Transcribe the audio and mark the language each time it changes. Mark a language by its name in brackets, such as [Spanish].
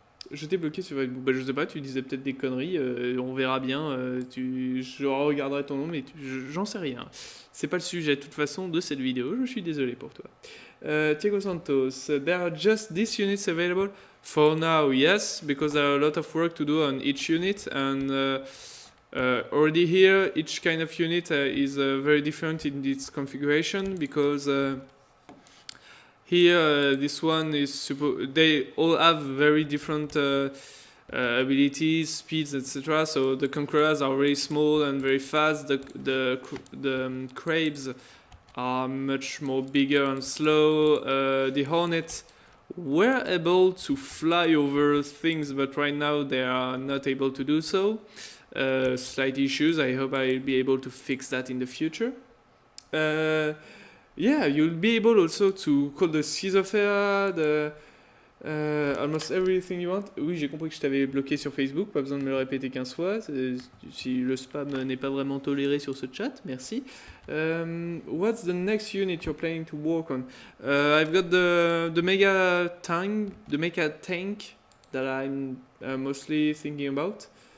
[French] Je t'ai bloqué sur Facebook. Bah, je sais pas, tu disais peut-être des conneries. On verra bien. Je regarderai ton nom, mais j'en sais rien. C'est pas le sujet de toute façon de cette vidéo. Je suis désolé pour toi. [English] Thiago Santos, there are just these units available? For now, yes, because there are a lot of work to do on each unit, and Already here, each kind of unit is very different in its configuration, because here this one is they all have very different abilities, speeds, etc. So the Conquerors are very small and very fast. The Crabes are much more bigger and slow. The Hornets were able to fly over things, but right now they are not able to do so. Slight issues. I hope I'll be able to fix that in the future. Yeah, you'll be able also to call the Schizophrenia, almost everything you want. [French] Oui, j'ai compris que je t'avais bloqué sur Facebook, pas besoin de me le répéter 15 fois. Si le spam n'est pas vraiment toléré sur ce chat, merci. [English] What's the next unit you're planning to work on? I've got the mega tank that I'm mostly thinking about.